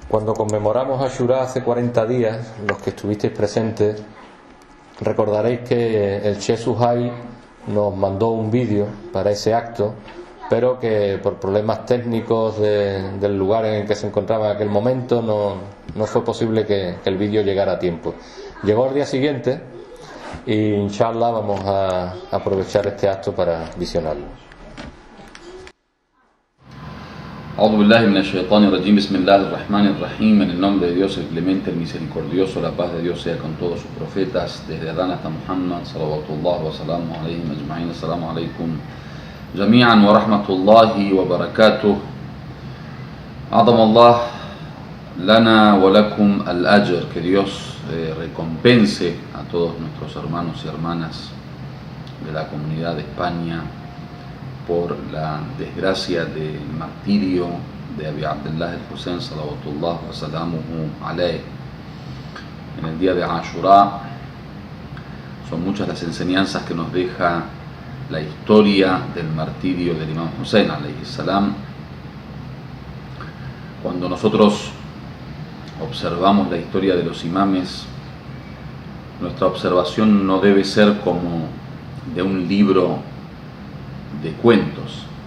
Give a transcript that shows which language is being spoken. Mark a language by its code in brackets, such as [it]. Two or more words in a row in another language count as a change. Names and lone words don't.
[es] Cuando conmemoramos Ashura hace 40 días, los que estuvisteis presentes, recordaréis que el Sheikh Suhail nos mandó un vídeo para ese acto, pero que por problemas técnicos del lugar en el que se encontraba en aquel momento no fue posible que el vídeo llegara a tiempo. Llegó al día siguiente y inshallah vamos a aprovechar este acto para visionarlo. [ar] أعوذ بالله من الشيطان الرجيم، بسم الله الرحمن الرحيم, [es] en el nombre de Dios el clemente, el misericordioso, la paz de Dios sea con todos sus profetas, desde Adán hasta Muhammad, [ar] صلوات الله وسلامه عليهم أجمعين، السلام عليكم جميعاً ورحمة الله وبركاته. أعظم الله لنا ولكم الأجر, [es] que Dios recompense a todos nuestros hermanos y hermanas de la comunidad de España por la desgracia del martirio de Abi Abdullah al-Husayn [ar] صلوات الله وسلامه عليه [es] en el día de Ashura. Son muchas las enseñanzas que nos deja la historia del martirio del Imam Hussein [ar] عليه السلام. [es] Cuando nosotros observamos la historia de los imames, nuestra observación no debe ser como de un libro de cuentos.